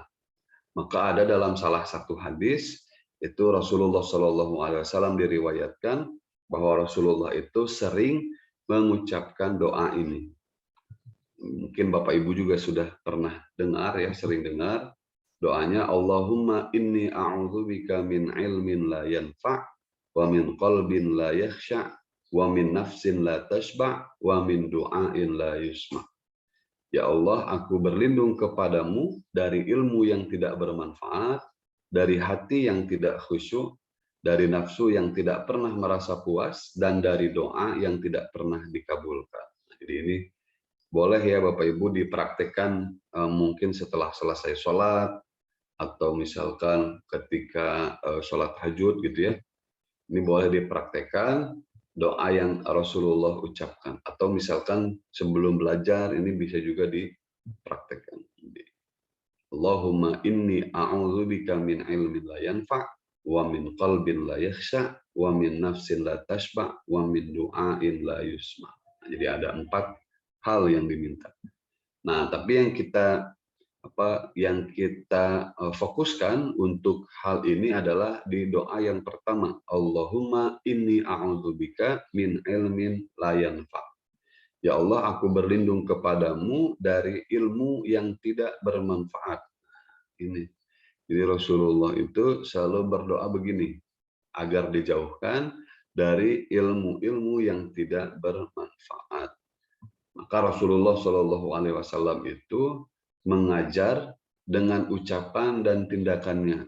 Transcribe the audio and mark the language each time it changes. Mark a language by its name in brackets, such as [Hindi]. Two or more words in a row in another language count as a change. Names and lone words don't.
[Indonesian] Maka ada dalam salah satu hadis itu Rasulullah [Arabic] صلى الله عليه وسلم [Indonesian] diriwayatkan bahwa Rasulullah itu sering mengucapkan doa ini. Mungkin Bapak Ibu juga sudah pernah dengar ya, sering dengar doanya, [Arabic] اللهم إني أعوذ بك من علم لا ينفع ومن قلب لا يخشع ومن نفس لا تشبع ومن دعاء لا يسمع'. [Indonesian] Ya Allah, aku berlindung kepadamu dari ilmu yang tidak bermanfaat, dari hati yang tidak khusyuk, dari nafsu yang tidak pernah merasa puas, dan dari doa yang tidak pernah dikabulkan. Jadi ini boleh ya Bapak Ibu dipraktekkan mungkin setelah selesai sholat, atau misalkan ketika sholat tahajud gitu ya. Ini boleh dipraktekkan doa yang Rasulullah ucapkan. Atau misalkan sebelum belajar ini bisa juga dipraktekkan. [Arabic] اللهم إني أعوذ بك من علم لا ينفع ومن قلب لا يخشع ومن نفس لا تشبع ومن دعاء لا يسمع'. [Indonesian] Jadi ada 4 hal yang diminta. Nah, tapi yang kita fokuskan untuk hal ini adalah di doa yang pertama, [Arabic] اللهم إني أعوذ بك من علم لا ينفع. [Indonesian] Ya Allah, aku berlindung kepadamu dari ilmu yang tidak bermanfaat. Ini. Jadi Rasulullah itu selalu berdoa begini, agar dijauhkan dari ilmu-ilmu yang tidak bermanfaat. Maka Rasulullah [Arabic] صلى الله عليه وسلم [Indonesian] itu mengajar dengan ucapan dan tindakannya.